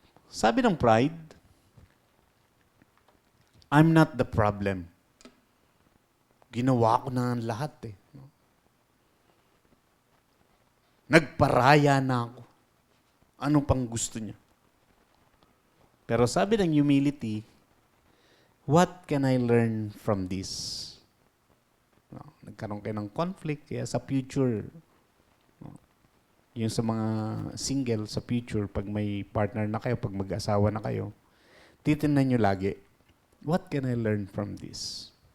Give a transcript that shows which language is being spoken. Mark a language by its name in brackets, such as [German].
[Filipino] Sabi ng [English] pride, I'm not the problem. [Filipino] Ginawa ko na ang lahat eh. Nagparaya na ako. Ano pang gusto niya? Pero sabi ng [English] humility, what can I learn from this? [Filipino] Nagkaroon kayo ng conflict, kaya sa future, yung sa mga single sa future, pag may partner na kayo, pag mag-asawa na kayo, titingnan nyo lagi, [English] what can I learn from this?